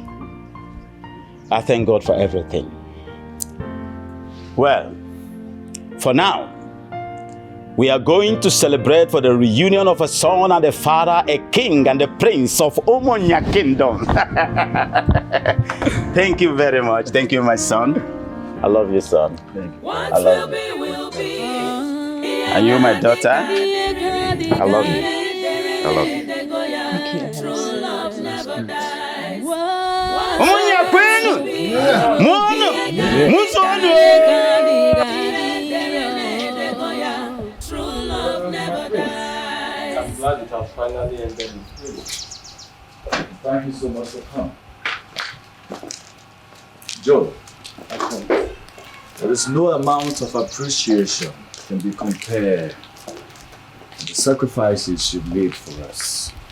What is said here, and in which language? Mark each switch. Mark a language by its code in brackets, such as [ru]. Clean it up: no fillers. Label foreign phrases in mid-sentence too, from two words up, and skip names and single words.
[en] I thank God for everything. Well, for now, we are going to celebrate for the reunion of a son and a father, a king and a prince of Omonia Kingdom. Thank you very much. Thank you, my son. I love you, son. I love you. And you, my daughter, I love you. I love you. Omonia Kwenu! Mono! Musono! I'm glad it has finally ended this video. Thank you so much for coming. Joe, there is no amount of appreciation can be compared to the sacrifices you made for us.